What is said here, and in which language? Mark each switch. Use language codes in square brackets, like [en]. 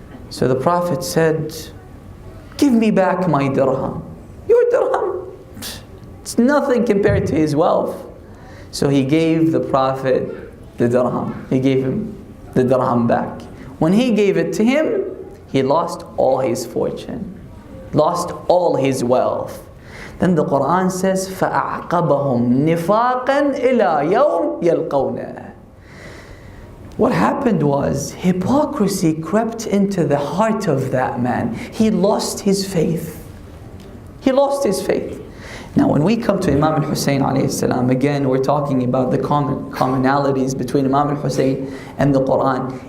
[en] So the Prophet said, "Give me back my dirham." Your dirham? It's nothing compared to his wealth. So he gave the Prophet the dirham. He gave him the dirham back. When he gave it to him, he lost all his fortune, lost all his wealth. Then the Quran says, [ar] فَأَعْقَبَهُمْ نِفَاقًا إِلَى يَوْمِ يَلْقَوْنَهُ. [en] What happened was, hypocrisy crept into the heart of that man. He lost his faith. He lost his faith. Now when we come to Imam Hussain alayhi salam, again we're talking about the commonalities between Imam Hussain and the Quran.